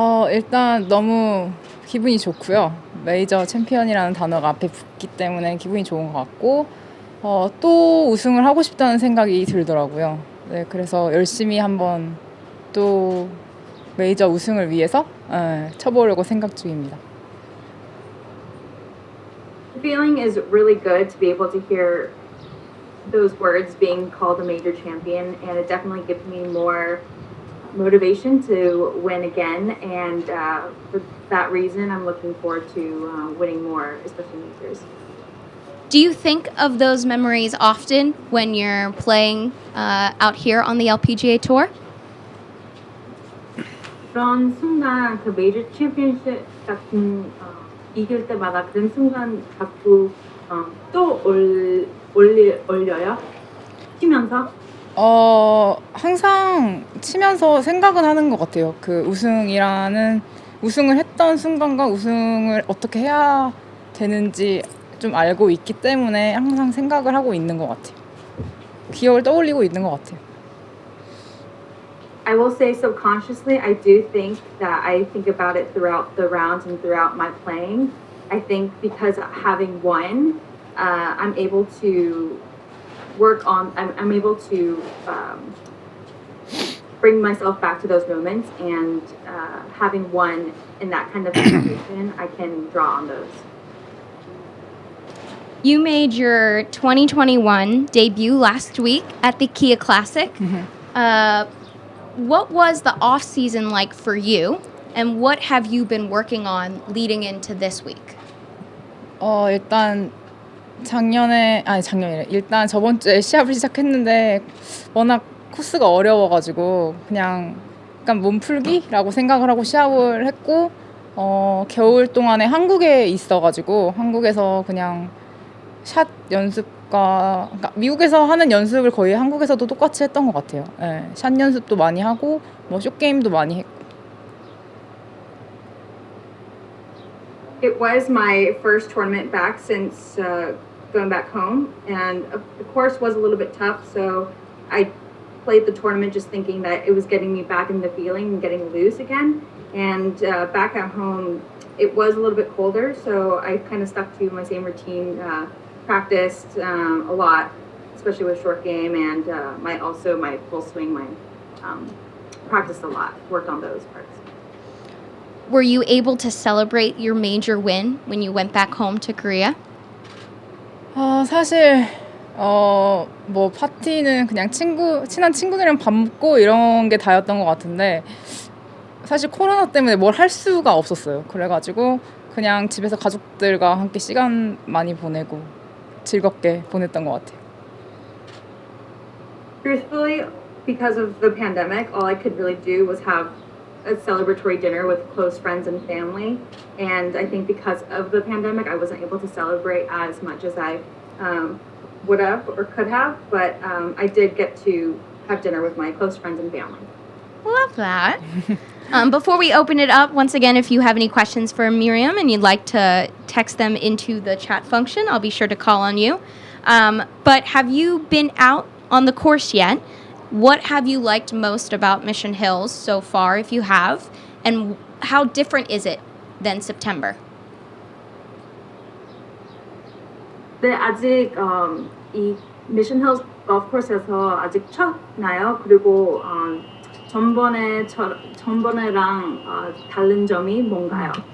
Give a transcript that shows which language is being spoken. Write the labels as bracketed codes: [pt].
[ko] 일단 너무 기분이 좋고요. 메이저 챔피언이라는 단어가 앞에 붙기 때문에 기분이 좋은 것 같고 또 우승을 하고 싶다는 생각이 들더라고요. 네, 그래서 열심히 한번 또 메이저 우승을 위해서 쳐보려고 생각 중입니다. [en] The feeling is really good to be able to hear those words being called a major champion, and it definitely gives me more motivation to win again, and for that reason I'm looking forward to winning more, especially majors. Do you think of those memories often when you're playing out here on the LPGA Tour? [ko] 그런 순간 그 메이저 챔피언십 같은 이길 때마다 그런 순간 자꾸 또 올려요? 치면서? 항상 치면서 생각은 하는 것 같아요. 그 우승을 했던 순간과 우승을 어떻게 해야 되는지 좀 알고 있기 때문에 항상 생각을 하고 있는 것 같아요. 기억을 떠올리고 있는 것 같아요. [en] I will say subconsciously, I do think that I think about it throughout the rounds and throughout my playing. I think because having won, I'm able to I'm able to bring myself back to those moments, and having won in that kind of situation, I can draw on those. You made your 2021 debut last week at the Kia Classic. Mm-hmm. What was the off-season like for you, and what have you been working on leading into this week? [ko] 일단 일단 저번 주에 시합을 시작했는데 워낙 코스가 어려워가지고 그냥 약간 몸풀기라고 생각을 하고 시합을 했고 겨울 동안에 한국에 있어가지고 한국에서 그냥 샷 연습과 그러니까 미국에서 하는 연습을 거의 한국에서도 똑같이 했던 것 같아요. 네, 샷 연습도 많이 하고 숏 게임도 많이 했고. [en] It was my first tournament back since going back home, and the course was a little bit tough, so I played the tournament just thinking that it was getting me back in the feeling and getting loose again. And back at home, it was a little bit colder, so I kind of stuck to my same routine. Practiced a lot, especially with short game, and my full swing. Practiced a lot, worked on those parts. Were you able to celebrate your major win when you went back home to Korea? [ko] 사실 뭐 파티는 그냥 친한 친구들이랑 밥 먹고 이런 게 다였던 것 같은데 사실 코로나 때문에 뭘 할 수가 없었어요. 그래가지고 그냥 집에서 가족들과 함께 시간 많이 보내고 즐겁게 보냈던 것 같아요. [en] Truthfully, because of the pandemic, all I could really do was have a celebratory dinner with close friends and family. And I think because of the pandemic, I wasn't able to celebrate as much as I would have or could have. But I did get to have dinner with my close friends and family. Love that. Before we open it up, once again, if you have any questions for Miriam and you'd like to text them into the chat function, I'll be sure to call on you. But have you been out on the course yet? What have you liked most about Mission Hills so far, if you have? And how different is it than September? [ko] 네, 아직 이 미션 힐스 골프 코스에서 아직 쳤나요? 그리고 전번에랑 다른 점이 뭔가요?